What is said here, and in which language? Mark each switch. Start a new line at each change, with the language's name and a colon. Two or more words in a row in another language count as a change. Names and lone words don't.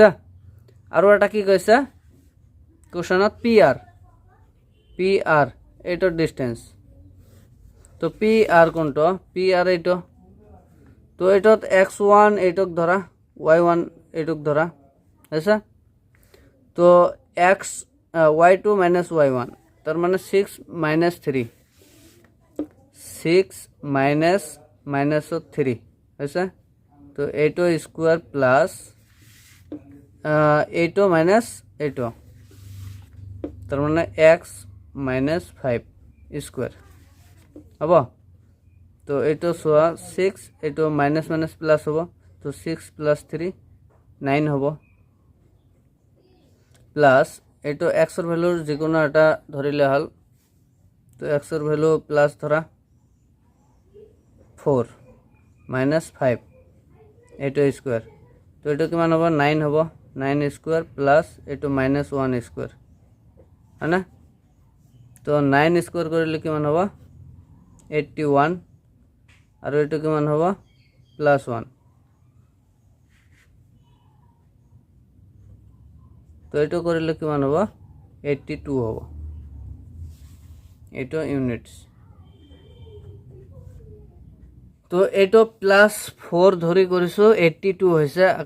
Assamese: আৰু এটা কি কৈছে কুৱেশ্যনত পি আৰ এইটোৰ ডিষ্টেঞ্চ। তো পি আর কোনটো পি আর এইটো তো এইটোত x1 এইটোক ধৰা y1 এইটোক ধৰা আছে তো
English: y2 minus y1
Bangla: তার মানে
English: 6 minus 3 6 minus 3
Assamese: আছে তো এইটো
English: square plus
Assamese: এইটো মাইনাস এইটো
Bangla: তার মানে
English: x minus 5 square
Assamese: হব তো এইটো সোয়া 6 এইটো
English: minus minus plus
Assamese: হব তো
English: 6 plus 3
Assamese: 9 হব প্লাস এইটো x এর ভ্যালু যিকোনো এটা ধরিলে হল তো x এর ভ্যালু প্লাস ধরা
English: 4 minus 5
Assamese: এইটো স্কোয়ার তো এইটো কিমান হব 9 হব 9
English: square plus
Assamese: এইটো
English: minus 1 square
Hindi: है ना
Assamese: তো 9 স্কোয়ার কৰিলে কিমান হব 81 আৰু এইটো কিমান হব প্লাস 1 তো এইটো কৰিলে কিমান হব 82 হব এইটো ইউনিটস তো এইটো প্লাস 4 ধৰি কৰিছো 82 হৈছে আকৌ